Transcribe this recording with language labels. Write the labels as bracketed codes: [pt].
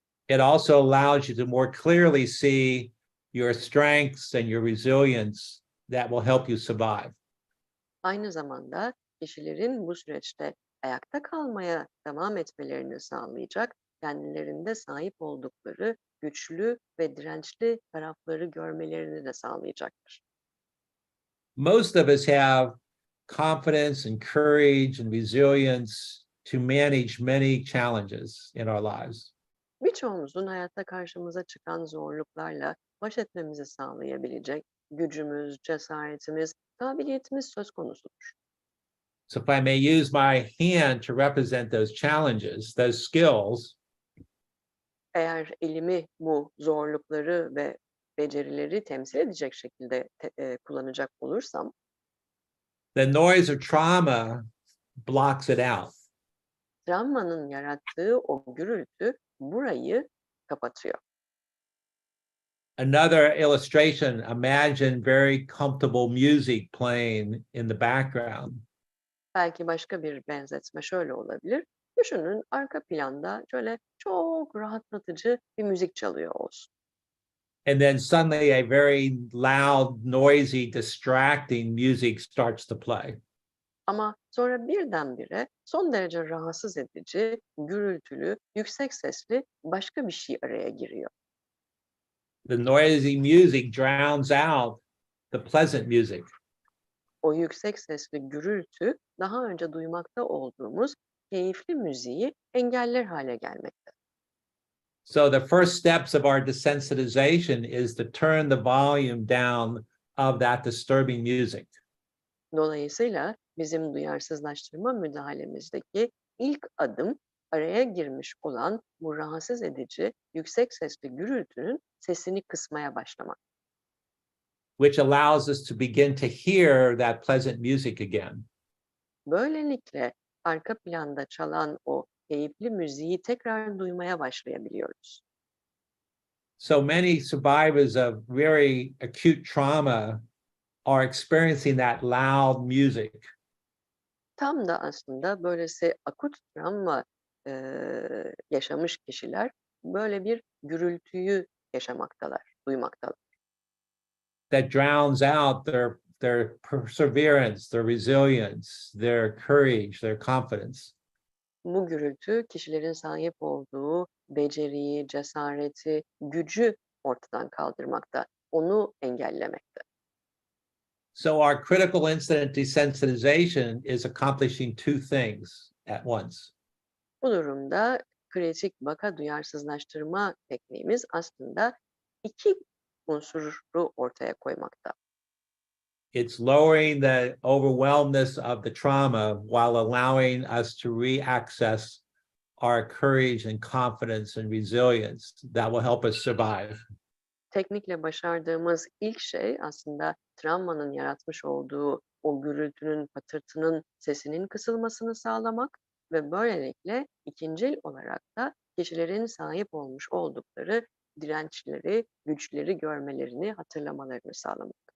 [en] it also allows you to more clearly see your strengths and your resilience that will help you survive. [tr] Aynı zamanda kişilerin bu süreçte ayakta kalmaya devam etmelerini sağlayacak, kendilerinde sahip oldukları güçlü ve dirençli tarafları görmelerini de sağlayacaktır. [en] Most of us have confidence and courage and resilience to manage many challenges in our lives. [tr] Birçoğumuzun hayatta karşımıza çıkan zorluklarla baş etmemizi sağlayabilecek gücümüz, cesaretimiz, kabiliyetimiz söz konusudur. [en] So if I may use my hand to represent those challenges, those skills, [tr] Eğer elimi bu zorlukları ve becerileri temsil edecek şekilde kullanacak olursam, [en] the noise of trauma blocks it out. [tr] travmanın yarattığı o gürültü burayı kapatıyor. [en] Another illustration, imagine very comfortable music playing in the background. [tr] Belki başka bir benzetme şöyle olabilir. Düşünün arka planda şöyle çok rahatlatıcı bir müzik çalıyor olsun. [en] And then suddenly a very loud, noisy, distracting music starts to play. [tr] Ama sonra birdenbire son derece rahatsız edici, gürültülü, yüksek sesli başka bir şey araya giriyor. [en] The noisy music drowns out the pleasant music. [tr] O yüksek sesli gürültü daha önce duymakta olduğumuz keyifli müziği engeller hale gelmekte. [en] So the first steps of our desensitization is to turn the volume down of that disturbing music. [tr] Dolayısıyla bizim duyarsızlaştırma müdahalemizdeki ilk adım araya girmiş olan bu rahatsız edici, yüksek sesli gürültünün sesini kısmaya başlamak. [en] Which allows us to begin to hear that pleasant music again. [tr] Böylelikle arka planda çalan o keyifli müziği tekrar duymaya başlayabiliyoruz. [en] So many survivors of very acute trauma are experiencing that loud music. [tr] Tam da aslında böylesi akut travma yaşamış kişiler böyle bir gürültüyü yaşamaktalar, duymaktalar. [en] That drowns out their perseverance, their resilience, their courage, their confidence. [tr] Bu gürültü kişilerin sahip olduğu beceriyi, cesareti, gücü ortadan kaldırmakta, onu engellemekte. [en] So our critical incident desensitization is accomplishing two things at once. [tr] Bu durumda kritik vaka duyarsızlaştırma tekniğimiz aslında iki unsuru ortaya koymakta. [en] It's lowering the overwhelmness of the trauma while allowing us to re-access our courage and confidence and resilience that will help us survive. [tr] Teknikle başardığımız ilk şey aslında travmanın yaratmış olduğu o gürültünün, patırtının sesinin kısılmasını sağlamak ve böylelikle ikincil olarak da kişilerin sahip olmuş oldukları dirençleri, güçleri görmelerini, hatırlamalarını sağlamak.